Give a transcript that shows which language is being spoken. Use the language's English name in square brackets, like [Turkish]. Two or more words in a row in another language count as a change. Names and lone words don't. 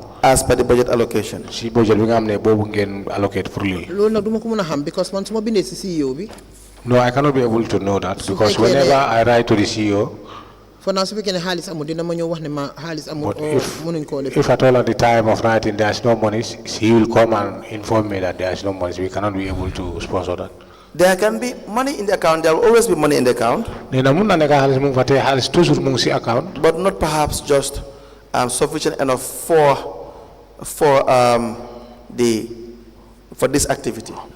[English] As per the budget allocation. [Wolof] Si budget bi nga xam ne boobu ngeen allocate pour lii. Loolu nag duma ko mën a xam because man su ma bindee si CEO bi. [English] No, I cannot be able to know that because whenever I write to the CEO. For now, [Wolof] su fekkee ne xaalis amul dina ma ñëw wax ne ma xaalis amul. Mënuñ koo def. [English] If at all at the time of writing there is no money, he will come and inform me that there is no money. We cannot be able to sponsor that. There can be money in the account. There will always be money in the account. But not perhaps just sufficient enough for this activity.